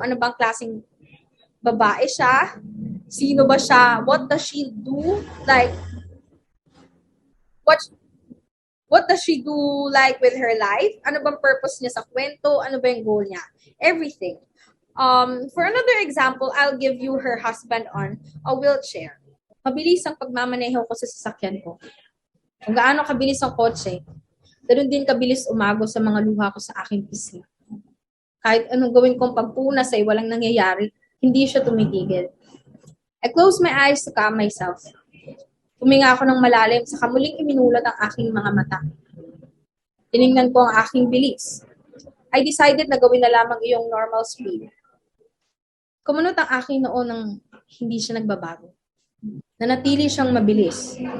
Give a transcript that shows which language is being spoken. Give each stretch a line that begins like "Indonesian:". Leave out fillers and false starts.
Filipino: Ano bang klaseng babae siya? Sino ba siya?
English: What does she do? Like, what does she do like with her life?
Filipino: Ano bang purpose niya sa kwento? Ano ba yung goal niya? Everything.
English: For another example, I'll give you her husband on a wheelchair.
Filipino: Mabilis ang pagmamaneho ko sa sasakyan ko. Kung gaano kabilis ang kotse, ganoon din kabilis umago sa mga luha ko sa aking pisngi. Kahit anong gawin kong pagpunas ay walang nangyayari, hindi siya tumitigil.
English: I closed my eyes to calm myself.
Filipino: Huminga ako ng malalim, saka muling iminulat ang aking mga mata. Tiningnan ko ang aking bilis.
English: I decided
Filipino: na gawin na lamang iyong
English: normal speed.
Filipino: Kumunot ang aking noo nang hindi siya nagbabago. Nanatili siyang mabilis.